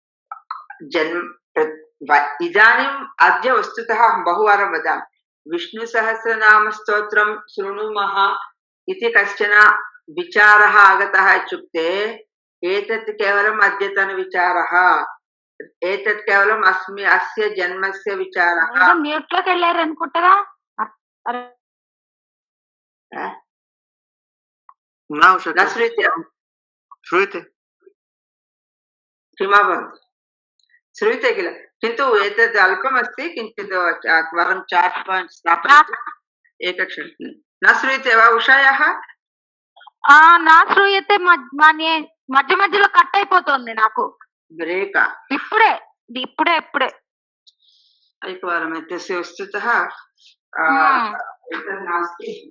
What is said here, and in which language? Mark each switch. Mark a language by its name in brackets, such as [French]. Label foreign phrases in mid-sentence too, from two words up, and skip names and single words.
[Sanskrit] इदानीम् अद्य वस्तुतः अहं बहुवारं वदामि, विष्णुसहस्रनामस्तोत्रं शृणुमः इति कश्चन विचारः आगतः इत्युक्ते एतत् केवलम् अद्यतनविचारः, एतत् केवलम् अस्य जन्मस्य विचारः। [Telugu] म्यूट्లోకి వెళ్ళారు అనుకుంటారా? [Sanskrit] न श्रूयते? श्रूयते? किमभवत्? श्रूयते किल? किन्तु एतद् अल्पमस्ति, किञ्चित् वरं [English] chart point [Sanskrit] स्थापयतु एकक्षणं। न श्रूयते वा उषायाः? न श्रूयते [Telugu] మధ్య మధ్యలో కట్ అయిపోతుంది నాకు. ब्रेका ఇప్పుడే ఇప్పుడే [Sanskrit] एकवारम् एतस्य वस्तुतः एतत् नास्ति।